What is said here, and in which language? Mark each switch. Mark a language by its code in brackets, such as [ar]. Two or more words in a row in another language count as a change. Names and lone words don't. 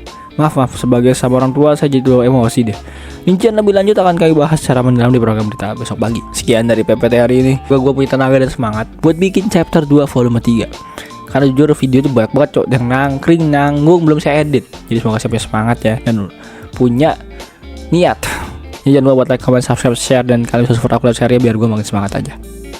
[id] Maaf sebagai sama orang tua saya jadi emosi deh. Rincian lebih lanjut akan kami bahas secara mendalam di program berita besok pagi. Sekian dari PPT hari ini. Gue punya tenaga dan semangat buat bikin chapter 2 volume 3. Karena jujur video itu banyak banget cok, yang nanggung belum saya edit. Jadi semoga saya punya semangat ya dan punya niat. Jangan lupa buat [en] like, comment, subscribe, share, [id] dan kalian bisa support aku [en] live share [id] biar gue makin semangat aja.